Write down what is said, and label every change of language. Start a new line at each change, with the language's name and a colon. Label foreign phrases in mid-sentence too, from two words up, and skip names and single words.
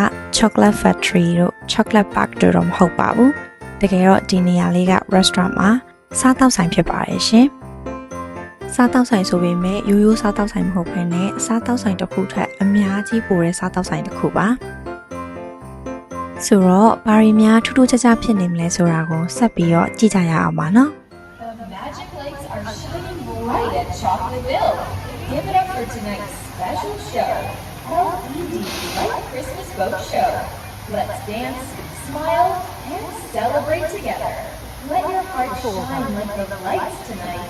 Burmese: Chocolate Factory တို့ Chocolate Park တို့တော့မဟုတ်ပါဘူး။တကယ်တော့ဒီနေရာလေးက restaurant မှာစားတောက်ဆိုင်ဖြစ်ပါတယ်ရှင်။စားတောက်ဆိုင်ဆိုပေမဲ့ရိုးရိုးစားတောက်ဆိုင်မဟုတ်ဘဲနဲ့စားတောက်ဆိုင်တစ်ခုထက်အများကြီးပိုတဲ့စားတောက်ဆိုင်တစ်ခုပါ။ဆိုတော့ဘာတွေများထူးထူးခြားခြားဖြစ်နေမလဲဆိုတာကိုဆက်ပြီးတော့ကြည့်ကြရအောင်ပါနော်။
English: Right at Chocolateville. Give it up for tonight's special show, LED Light Christmas Boat Show. Let's dance, smile, and celebrate together. Let your heart shine like the lights tonight.